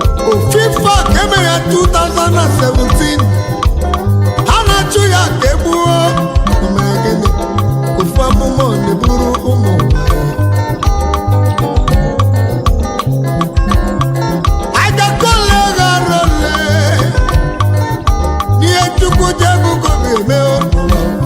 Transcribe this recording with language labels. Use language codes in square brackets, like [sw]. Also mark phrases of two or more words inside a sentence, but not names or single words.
[ig] Ofufe a ka e mere ya two thousand and seventeen. Ha na-achụ ya ka e gbuo. O mere gịnị? Ofu amụma ọ na-eburu ụmụ ụwa ya. Anyị ga-akọ ole ghara ole. N'ihe Chukwu ji egwu ka ọ ga-eme ụmụ ụwa.